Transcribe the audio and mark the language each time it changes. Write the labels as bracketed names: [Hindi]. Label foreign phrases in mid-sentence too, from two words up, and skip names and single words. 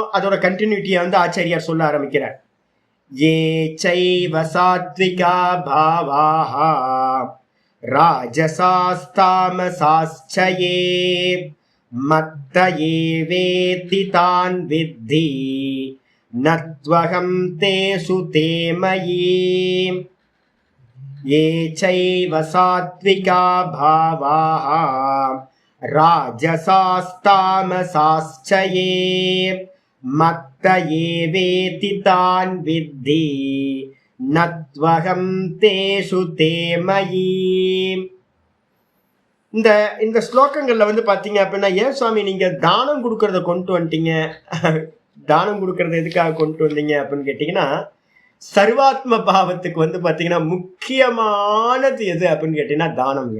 [Tamil] அதோட கண்டினியூட்டியை வந்து ஆச்சாரியார் சொல்ல ஆரம்பிக்கிறார். [Sanskrit] ये चैव सात्विका भावाः राजसास्तामसाश्चये मत्त एवेति तान् विद्धि नत्वहं तेषु ते मयि. ये चैव सात्विका भावाः राजसास्तामसाश्च ये मत्त एवेति तान् विद्धि नत्वहं तेषु ते मयि. [Tamil] இந்த ஸ்லோகங்கள்ல வந்து பாத்தீங்க அப்படின்னா, ஏன் சுவாமி நீங்க தானம் கொடுக்கறத கொண்டு வந்துட்டீங்க, தானம் கொடுக்கறத எதுக்காக கொண்டு வந்தீங்க அப்படின்னு கேட்டீங்கன்னா, சர்வாத்ம பாவத்துக்கு வந்து பாத்தீங்கன்னா முக்கியமானது எது அப்படின்னு கேட்டீங்கன்னா தானம்ங்க.